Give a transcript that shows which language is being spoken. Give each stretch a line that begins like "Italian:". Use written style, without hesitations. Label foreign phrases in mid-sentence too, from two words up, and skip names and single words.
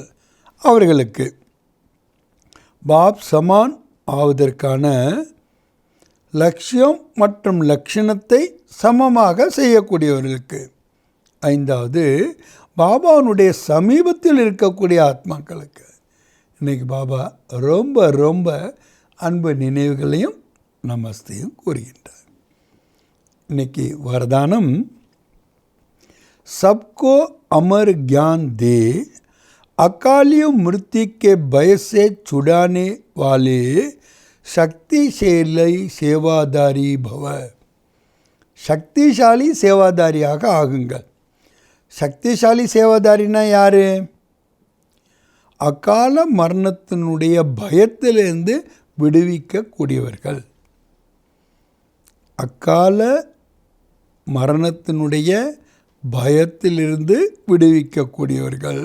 Tamil: அவர்களுக்கு பாப் சமான் ஆவதற்கான லட்சியம் மற்றும் லட்சணத்தை சமமாக செய்யக்கூடியவர்களுக்கு. 5வது பாபாவுடைய சமீபத்தில் இருக்கக்கூடிய ஆத்மாக்களுக்கு. இன்றைக்கி பாபா ரொம்ப ரொம்ப அன்பு நினைவுகளையும் நமஸ்தையும் கூறுகின்றார்.
Hindi: इनकी वरदानम सबको अमर ज्ञान दे, अकाली मृत्यु के भय से छुड़ाने वाले शक्तिशाली सेवादारी भव.
Tamil: शक्तिशाली सेवादारिயாக ஆகுங்கள். சக்திசாலி சேவாதாரினா யார்? அகால மரணத்தினுடைய பயத்திலிருந்து விடுவிக்கக்கூடியவர்கள். அக்கால மரணத்தினுடைய பயத்திலிருந்து விடுவிக்கக்கூடியவர்கள்.